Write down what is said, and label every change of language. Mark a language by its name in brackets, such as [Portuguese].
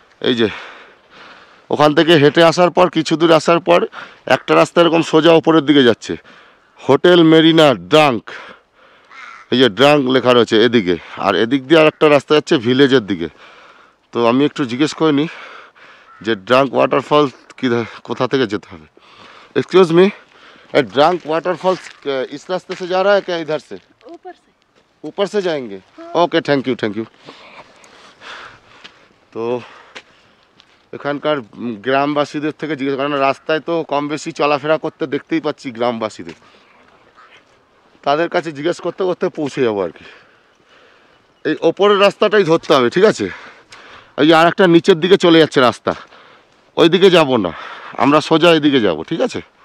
[Bangla] এই যে ওখান থেকে হেঁটে আসার পর কিছু দূর আসার পর একটা রাস্তা এরকম সোজা ওপরের দিকে যাচ্ছে, হোটেল মেরিনা ড্রাঙ্ক, এই যে ড্রাঙ্ক লেখা রয়েছে এদিকে, আর এদিক দিয়ে আর একটা রাস্তা যাচ্ছে ভিলেজের দিকে। তো আমি একটু জিজ্ঞেস করে নিই যে ড্রাঙ্ক ওয়াটারফল কি কোথা থেকে যেতে হবে। [Hindi] एक्सक्यूज मी, ड्रंक वाटरफॉल्स इस रास्ते से जा रहा है क्या, इधर से ऊपर से जाएंगे? [English] Okay, thank you thank you. [Bangla] তো এখানকার গ্রামবাসীদের থেকে জিজ্ঞেস, কারণ রাস্তায় তো কম বেশি চলাফেরা করতে দেখতেই পাচ্ছি গ্রামবাসীদের, তাদের কাছে জিজ্ঞেস করতে করতে পৌঁছে যাবো আর কি। এই ওপরের রাস্তাটাই ধরতে হবে, ঠিক আছে। এই আর একটা নিচের দিকে চলে যাচ্ছে রাস্তা, ওই দিকে যাবো না, আমরা সোজা এদিকে যাব, ঠিক আছে।